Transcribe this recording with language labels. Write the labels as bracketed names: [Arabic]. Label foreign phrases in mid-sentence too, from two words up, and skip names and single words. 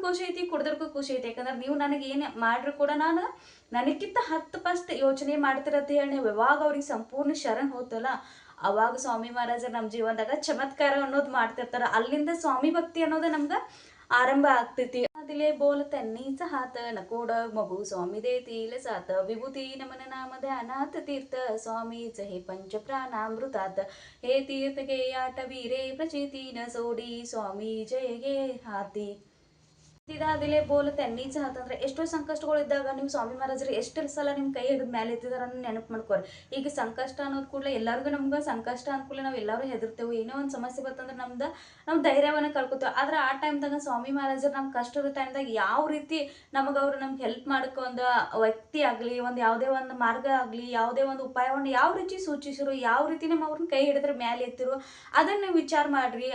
[Kannada] ಖುಷಿ ಐತಿ ಕೊಡೋದಕ್ಕೂ ಖುಷಿ ಐತಿ ಯಾಕಂದ್ರೆ ನೀವು ನನಗೆ ಏನು ಮಾಡ್ರು ಕೂಡ ನಾನು ನನಗಿಂತ 10% ಯೋಚನೆ ಮಾಡ್ತಿರತ್ತೆ ಹೇಳಿ ನೀವು ಯಾವಾಗ ಅವ್ರಿಗೆ ಸಂಪೂರ್ಣ ಶರಣ್ ಹೋತಲ್ಲ ಅವಾಗ ಸ್ವಾಮಿ ಮಹಾರಾಜರು ನಮ್ಮ ಜೀವನದಾಗ ಚಮತ್ಕಾರ ಅನ್ನೋದು ಮಾಡ್ತಿರ್ತಾರ ಅಲ್ಲಿಂದ ಸ್ವಾಮಿ ಭಕ್ತಿ ಅನ್ನೋದು ನಮ್ಗೆ आरंभ ಆಗ್ತೈತಿ [Marathi] दिले बोल त्यांनीच हात नकोड मगू स्वामी देतील साथ विभूती नमन नाम ध्यानात तीर्थ स्वामीच हे पंचप्राणामृतात हे तीर्थ गे आठवी रे प्रचिती न सोडी स्वामी जय गे हाती [Kannada] ಇದಾದಿಲೆ ಬೋಲತ್ತೆ ನೀಚ ಅಂತಂದ್ರೆ ಎಷ್ಟೋ ಸಂಕಷ್ಟಗಳು ಇದ್ದಾಗ ನೀವು ಸ್ವಾಮಿ ಮಹಾರಾಜರು ಎಷ್ಟು ಸಲ ನಿಮ್ಮ ಕೈ ಹಿಡಿದು ಮೇಲೆ ಎತ್ತಿದಾರ ನೆನಪು ಮಾಡ್ಕೋರಿ. ಈಗ ಸಂಕಷ್ಟ ಅನ್ನೋದು ಕೂಡಲೇ ಎಲ್ಲರಿಗೂ ನಮ್ಗೆ ಸಂಕಷ್ಟ ಅಂದ್ಕೂಡಲೇ ನಾವು ಎಲ್ಲರೂ ಹೆದರ್ತೇವೆ. ಏನೋ ಒಂದು ಸಮಸ್ಯೆ ಬರ್ತಂದ್ರೆ ನಾವು ಧೈರ್ಯವನ್ನು ಕಳ್ಕೊತೇವೆ. ಆದ್ರೆ ಆ ಟೈಮ್ದಾಗ ಸ್ವಾಮಿ ಮಹಾರಾಜರು ನಮ್ಮ ಕಷ್ಟದ ಟೈಮ್ದಾಗ ಯಾವ ರೀತಿ ಅವ್ರು ನಮ್ಗೆ ಹೆಲ್ಪ್ ಮಾಡೋಕೆ ಒಂದು ವ್ಯಕ್ತಿ ಆಗಲಿ, ಒಂದು ಯಾವುದೇ ಒಂದು ಮಾರ್ಗ ಆಗಲಿ, ಯಾವುದೇ ಒಂದು ಉಪಾಯವನ್ನು ಯಾವ ರೀತಿ ಸೂಚಿಸಿರು, ಯಾವ ರೀತಿ ನಮ್ಮ ಅವ್ರನ್ನ ಕೈ ಹಿಡಿದ್ರೆ ಮೇಲೆ ಎತ್ತಿರು, ಅದನ್ನು ನೀವು ವಿಚಾರ ಮಾಡ್ರಿ.